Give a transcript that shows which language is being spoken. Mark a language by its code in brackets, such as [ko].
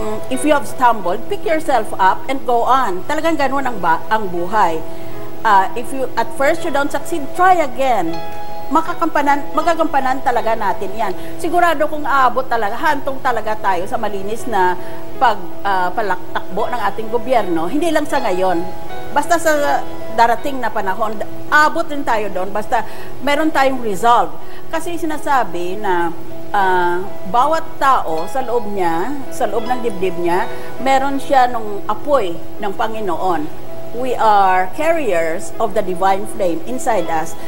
[en] If you have stumbled, pick yourself up and go on. [tl] Talagang ganun ang buhay. [en] If at first you don't succeed, try again. [tl] Magagampanan talaga natin yan. Sigurado kung aabot talaga, hantong talaga tayo sa malinis na palaktakbo ng ating gobyerno, hindi lang sa ngayon. Basta sa darating na panahon, abot din tayo doon, basta meron tayong resolve. Kasi sinasabi na bawat tao sa loob niya, sa loob ng dibdib niya, meron siya nung apoy ng Panginoon. [en] We are carriers of the divine flame inside us.